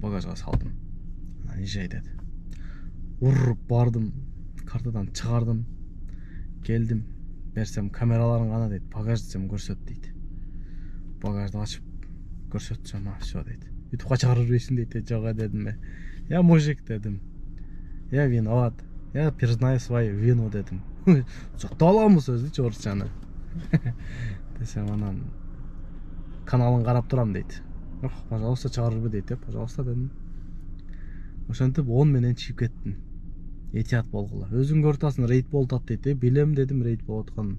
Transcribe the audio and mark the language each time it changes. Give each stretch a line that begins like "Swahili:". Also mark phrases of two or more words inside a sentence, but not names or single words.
Kyrgyz: Багажга салдым. Анан ижей деди. Уруп бардым, картадан чыгардым. Келдим, берсем камераларың гана дейт. Багаж десем көрсөт дейт. Багажды ачып көрсөтсөм, всё дейт. Ютубка чыгарып бербейсиң дейт. Жок дедим.
Russian: Я мужик дедим. Я виноват. Я признаю свою вину дедим.
Kyrgyz: Жокто аламы сөздү орусчаны. Десем анан каналын карап турам дейт. Пожалуйста чыгарып бербе дейт. Пожалуйста дедим. Ошентип 10 менен чыгып кеттим. Этият болгула. Өзүң көрүп атасың, рейд болуп атат дейт. Билем дедим, рейд болуп атканын.